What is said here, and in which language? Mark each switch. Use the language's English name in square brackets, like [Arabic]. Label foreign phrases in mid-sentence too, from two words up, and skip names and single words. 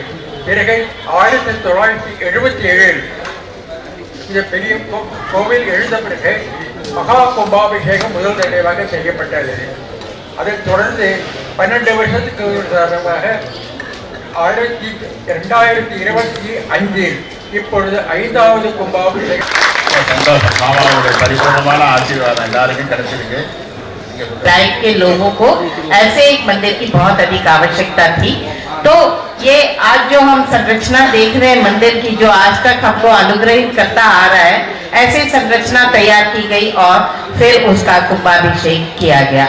[Tamil] பிறகு 1977 இந்த பெரிய கோவில் எழுந்த பிறகு மகா கும்பாபிஷேகம் முதல் தடவையாக செய்யப்பட்டது. அதைத் தொடர்ந்து 12 வருஷத்துக்கு சார்பாக 2025 இப்பொழுது 5வது கும்பாபிஷேகம். சந்தோஷம். மாமாவுடைய பரிபூர்ணமான ஆசீர்வாதம் எல்லாருக்கும் கிடைச்சிருக்கு. [Hindi] टाइप के लोगों को ऐसे एक मंदिर की बहुत अधिक आवश्यकता थी। तो ये आज जो हम संरचना देख रहे हैं मंदिर की, जो आज तक हमको अनुग्रहित करता आ रहा है, ऐसी संरचना तैयार की गई और फिर उसका कुंभाभिषेक किया गया।